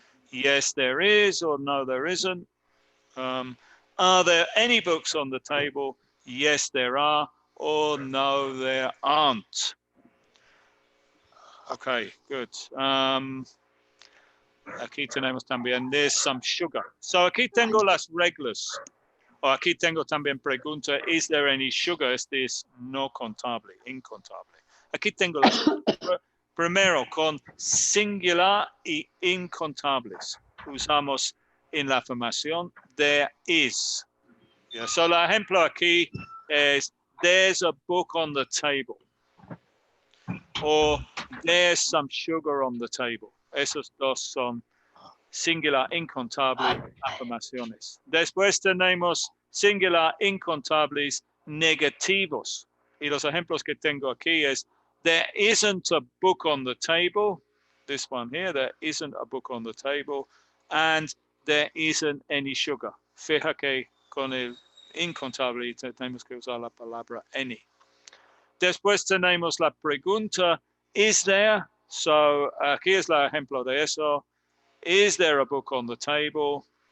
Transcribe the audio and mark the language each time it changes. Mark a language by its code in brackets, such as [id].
[en] Yes, there is, or no, there isn't. Are there any books on the table? Yes, there are, or no, there aren't. Okay, good. [es] Aquí tenemos también, [en] there's some sugar. [es] So aquí tengo las reglas. O aquí tengo también pregunta, [en] is there any sugar? [es] Este es no contable, incontable. Aquí tengo las primero con singular y incontables. Usamos en la afirmación there is. [en] Yeah, so [es] el ejemplo aquí es [en] there's a book on the table. Or there's some sugar on the table. [es] Esos dos son singular incontables afirmaciones. Después tenemos singular incontables negativos. Y los ejemplos que tengo aquí es [en] there isn't a book on the table. This one here, there isn't a book on the table. And there isn't any sugar. [es] Fija que con el incontable tenemos que usar la palabra any. Después tenemos la pregunta, [en] is there? [es] So aquí es el ejemplo de eso. [en] Is there a book on the table?